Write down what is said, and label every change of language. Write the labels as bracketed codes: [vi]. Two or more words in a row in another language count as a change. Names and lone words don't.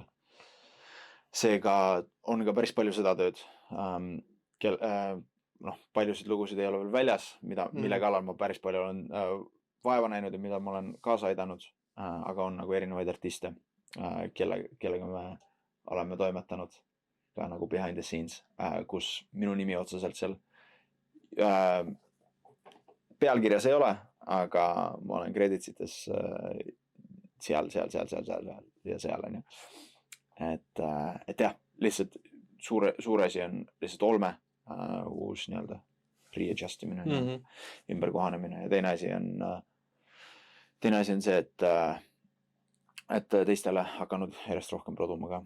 [et] Seega on ka päris palju seda tööd. Paljusid lugusid ei ole veel väljas, mille kallal ma päris palju olen vaeva näinud ja mida ma olen kaasa aidanud, aga on nagu erinevaid artiste, kellega me oleme toimetanud ka nagu [en] behind the scenes, [et] kus minu nimi otseselt seal pealkirjas ei ole, aga ma olen kreditsites seal ja seal on ju. Et jah, lihtsalt suur asi on lihtsalt olme, uus nii-öelda readjustimine, ümber kohanemine ja teine asi on see, et teistele hakanud järjest rohkem produma ka.